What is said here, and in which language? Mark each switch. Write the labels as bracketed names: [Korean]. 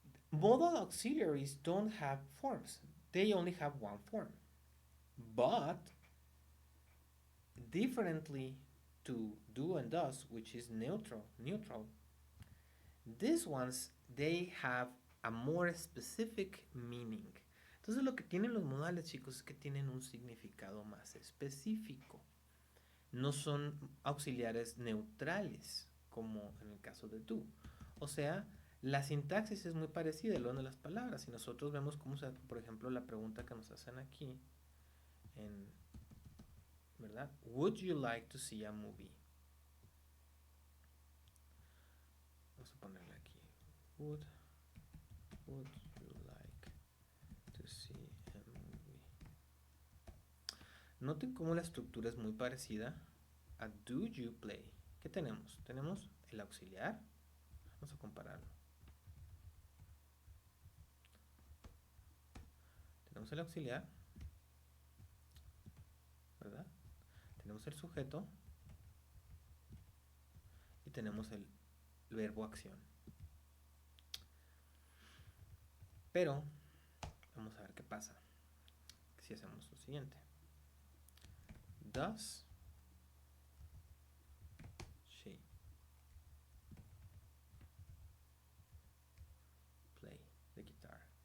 [English] Modal auxiliaries don't have forms. They only have one form. But differently to do and does, which is neutral, these ones, they have a more specific meaning. [Spanish] Entonces lo que tienen los modales, chicos, es que tienen un significado más específico. No son auxiliares neutrales, como en el caso de do. O sea, la sintaxis es muy parecida el orden de las palabras. Si nosotros vemos cómo se, por ejemplo, la pregunta que nos hacen aquí, ¿verdad? [English] Would you like to see a movie? [Spanish] Vamos a ponerle aquí. [English] Would you like to see a movie? [Spanish] Noten cómo la estructura es muy parecida a [English] do you play. [Spanish] ¿Qué tenemos? Tenemos el auxiliar. Vamos a compararlo. Tenemos el auxiliar, ¿verdad? Tenemos el sujeto y tenemos el verbo acción. Pero vamos a ver qué pasa si hacemos lo siguiente. [English] Does she play the guitar?